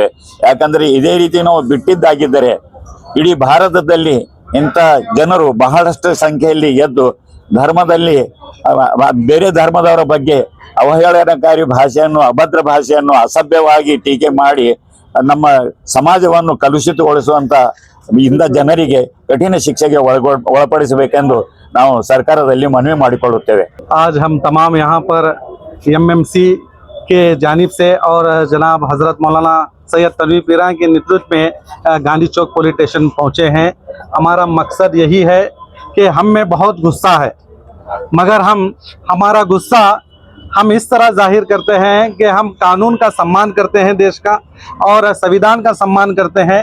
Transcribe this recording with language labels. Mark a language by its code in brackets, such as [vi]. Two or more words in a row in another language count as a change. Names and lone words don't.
[kn] ಯಾಕಂದರೆ ಇದೇ ರೀತಿ ನಾವು ಬಿಟ್ಟಿದ್ದಾಗಿದ್ದರೆ ಇಡೀ ಭಾರತದಲ್ಲಿ ಇಂಥ ಜನರು ಬಹಳಷ್ಟು ಸಂಖ್ಯೆಯಲ್ಲಿ ಎದ್ದು ಧರ್ಮದಲ್ಲಿ ಬೇರೆ ಧರ್ಮದವರ ಬಗ್ಗೆ ಅವಹೇಳನಕಾರಿ ಭಾಷೆಯನ್ನು, ಅಭದ್ರ ಭಾಷೆಯನ್ನು ಅಸಭ್ಯವಾಗಿ ಟೀಕೆ ಮಾಡಿ ನಮ್ಮ ಸಮಾಜವನ್ನು ಕಲುಷಿತಗೊಳಿಸುವಂತ ಇಂಥ ಜನರಿಗೆ ಕಠಿಣ ಶಿಕ್ಷೆಗೆ ಒಳಪಡಿಸಬೇಕೆಂದು ನಾವು ಸರ್ಕಾರದಲ್ಲಿ ಮನವಿ ಮಾಡಿಕೊಳ್ಳುತ್ತೇವೆ. [hi] आज हम तमाम यहाँ पर MMC के जानिब से और जनाब हज़रत मौलाना सैयद तनवीर पीरान के नेतृत्व में गांधी चौक पुलिस स्टेशन पहुँचे हैं। हमारा मकसद यही है कि हम में बहुत गुस्सा है, मगर हमारा गुस्सा हम इस तरह जाहिर करते हैं कि हम कानून का सम्मान करते हैं, देश का और संविधान का सम्मान करते हैं।